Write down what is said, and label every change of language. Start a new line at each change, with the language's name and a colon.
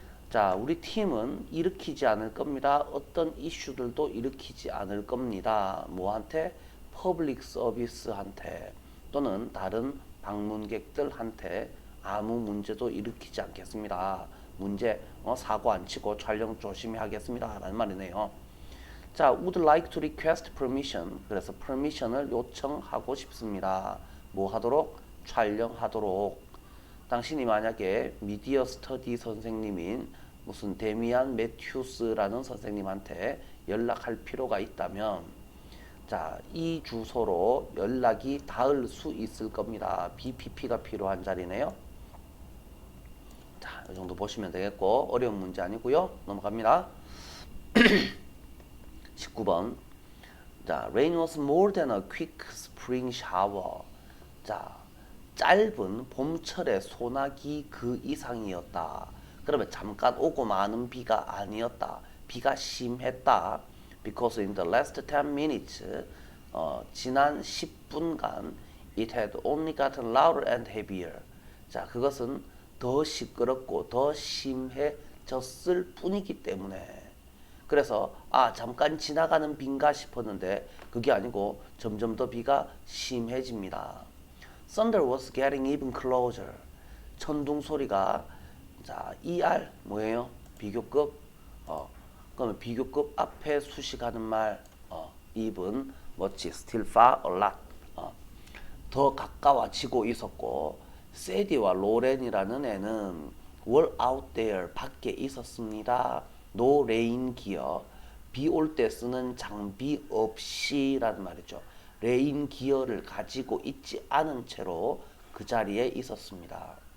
Korean: 자, 우리 팀은 일으키지 않을 겁니다. 어떤 이슈들도 일으키지 않을 겁니다. 뭐한테? 퍼블릭 서비스한테 또는 다른 방문객들한테 아무 문제도 일으키지 않겠습니다. 문제 사고 안 치고 촬영 조심히 하겠습니다. 라는 말이네요.
English: 자, would like to request permission.
Korean: 그래서 permission을 요청하고 싶습니다. 뭐 하도록? 촬영하도록. 당신이 만약에 미디어 스터디 선생님인 무슨 데미안 매튜스라는 선생님한테 연락할 필요가 있다면, 자, 이 주소로 연락이 닿을 수 있을 겁니다. BPP가 필요한 자리네요. 자, 이 정도 보시면 되겠고, 어려운 문제 아니고요. 넘어갑니다. 19번.
English: 자, rain was more than a quick spring shower.
Korean: 자, 짧은 봄철의 소나기 그 이상이었다. 그러면 잠깐 오고 마는 비가 아니었다. 비가 심했다.
English: Because in the last 10 minutes,
Korean: 지난 10분간
English: it had only gotten louder and heavier.
Korean: 자, 그것은 더 시끄럽고 더 심해졌을 뿐이기 때문에. 그래서 잠깐 지나가는 비인가 싶었는데 그게 아니고 점점 더 비가 심해집니다.
English: Thunder was getting even closer.
Korean: 천둥 소리가, 자, ER 뭐예요? 비교급. 그러면 비교급 앞에 수식하는 말, even, much, still, far, a lot. 더 가까워지고 있었고, 세디와 로렌이라는 애는
English: were out there,
Korean: 밖에 있었습니다.
English: no rain gear,
Korean: 비 올 때 쓰는 장비 없이라는 말이죠. 레인 기어를 가지고 있지 않은 채로 그 자리에 있었습니다.